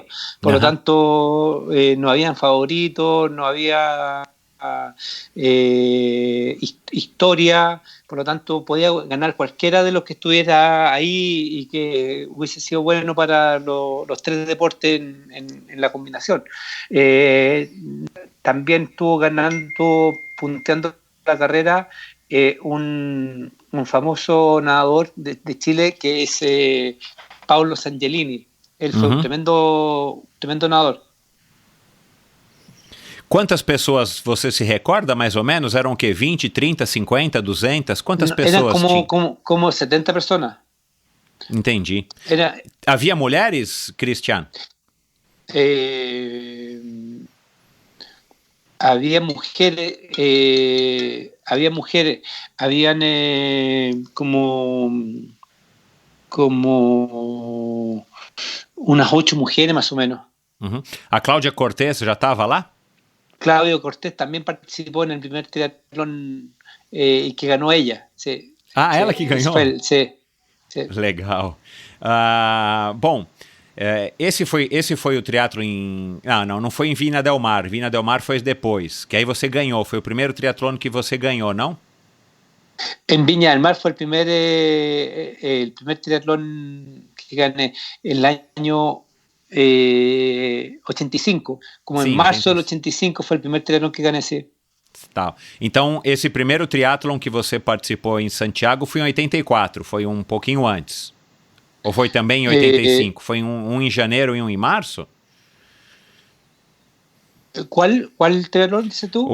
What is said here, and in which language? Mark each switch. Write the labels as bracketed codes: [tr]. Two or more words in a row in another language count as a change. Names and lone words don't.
[es] Por lo tanto, no habían favoritos, no había historia, por lo tanto podía ganar cualquiera de los que estuviera ahí y que hubiese sido bueno para los tres deportes en la combinación. También estuvo punteando la carrera un famoso nadador de Chile que es Paulo Sangelini. Él fue un tremendo nadador. [pt] Quantas pessoas você se recorda, mais ou menos? Eram o quê? 20, 30, 50, 200? Quantas pessoas tinham? Como 70 pessoas. Entendi. Havia mulheres, Cristian? [es] Había mujeres, habían como unas 8 mujeres más o menos. [pt] A Cláudia Cortés já estava lá? [es] Claudio Cortés también participó en el primer triatlón y que ganó ella. Sí. [pt] Ela que ganhou? [es] Sí. [pt] Legal. Bom, esse foi o triatlo em... Não foi em Viña del Mar. Viña del Mar foi depois, que aí você ganhou. Foi o primeiro triatlón que você ganhou, não? [es] En Viña del Mar fue el primer triatlón que gané el año 85, como [pt] Sim, em março do 85 foi o primeiro triatlon que ganhei. Tá. Então, esse primeiro triatlon que você participou em Santiago foi em 84, foi um pouquinho antes? Ou foi também em 85? Foi um em janeiro e um em março? Qual triatlon disse tu?